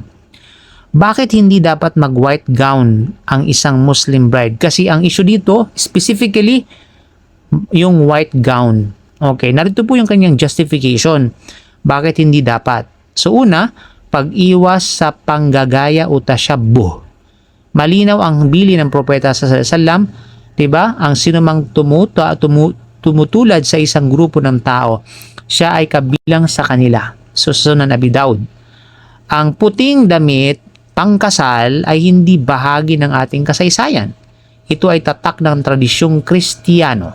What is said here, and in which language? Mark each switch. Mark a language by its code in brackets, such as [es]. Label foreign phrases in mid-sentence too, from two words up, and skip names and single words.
[tl] Bakit hindi dapat mag- [en] white gown [tl] ang isang Muslim bride? Kasi ang issue dito, specifically, yung [en] white gown. [tl] Okay, narito po yung kanyang justification. Bakit hindi dapat? So una, pag-iwas sa panggagaya o tashabbuh. Malinaw ang bili ng propeta [ar] صلى الله عليه وسلم, [tl] 'di ba? Ang sinumang tumutulad sa isang grupo ng tao, siya ay kabilang sa kanila. So Sunan Abi Daud. Ang puting damit pangkasal ay hindi bahagi ng ating kasaysayan. Ito ay tatak ng tradisyong Kristiyano.